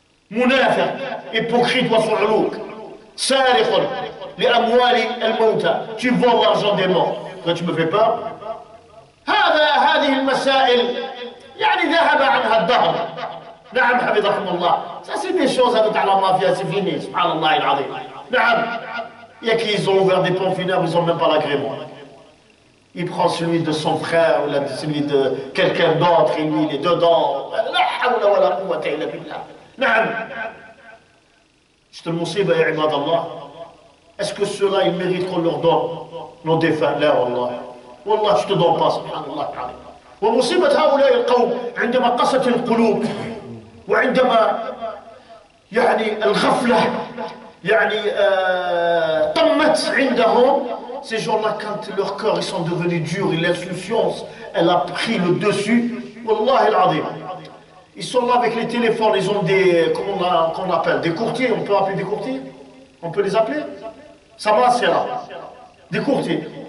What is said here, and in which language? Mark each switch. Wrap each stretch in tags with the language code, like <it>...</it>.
<ar>منافق hypocrite وصعلوك سارق لأموال الموتى.</ar> <fr>Tu voles l'argent des morts. Toi tu me fais peur.</fr> <ar>هذه المسائل يعني ذهب عنها الدهر. نعم حفظكم الله.</ar> <fr>Ça c'est des choses avec la mafia, c'est fini. Subhanallah العظيم.</fr> <ar>نعم.</ar> <fr>Il y a qui ils ont ouvert des pompes funèbres, ils n'ont même pas l'agrément. Il prend celui de son frère ou celui de quelqu'un d'autre et lui il est dedans.</fr> <ar>لا حول ولا قوة إلا بالله. نعم.</ar> <fr>C'est une musiba ya ibad Allah. Est-ce que ceux-là ils méritent qu'on leur donne nos défunts?</fr> <ar>لا والله. والله</ar> <fr>je te donne pas</fr> <ar>سبحان الله تعالى. ومصيبة هؤلاء القوم عندما قست القلوب وعندما يعني الغفلة يعني طمت عندهم.</ar> <fr>Ces gens-là, quand leur cœur ils sont devenus durs et l'insouciance elle a pris le dessus, Wallah al-Azim. Ils sont là avec les téléphones, ils ont des, comment on appelle, des courtiers, on peut appeler des courtiers? On peut les appeler? Ça va, c'est là. Des courtiers.</fr>